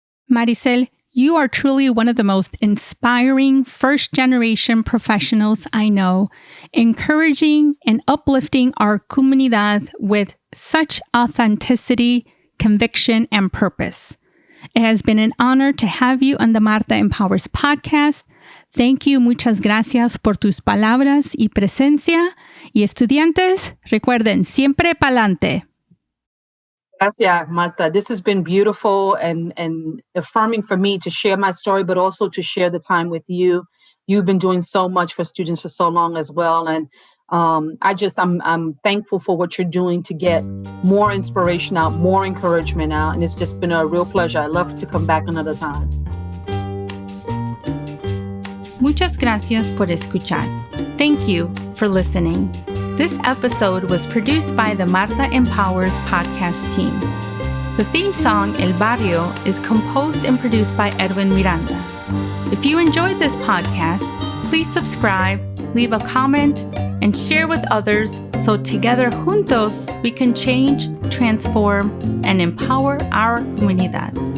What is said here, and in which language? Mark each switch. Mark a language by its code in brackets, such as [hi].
[en] Marisel, you are truly one of the most inspiring first-generation professionals I know, encouraging and uplifting our comunidad with such authenticity, conviction, and purpose. It has been an honor to have you on the MarthaEmpowers podcast. Thank you, [es] muchas gracias por tus palabras y presencia. Y estudiantes, recuerden, siempre pa'lante. Gracias, Martha. [en] This has been beautiful and affirming for me to share my story, but also to share the time with you. You've been doing so much for students for so long as well. And I'm thankful for what you're doing to get more inspiration out, more encouragement out. And it's just been a real pleasure. I'd love to come back another time. [es] Muchas gracias por escuchar. [en] Thank you for listening. This episode was produced by the MarthaEmpowers podcast team. The theme song, El Barrio, is composed and produced by Edwin Miranda. If you enjoyed this podcast, please subscribe, leave a comment, and share with others so together, juntos, we can change, transform, and empower our comunidad.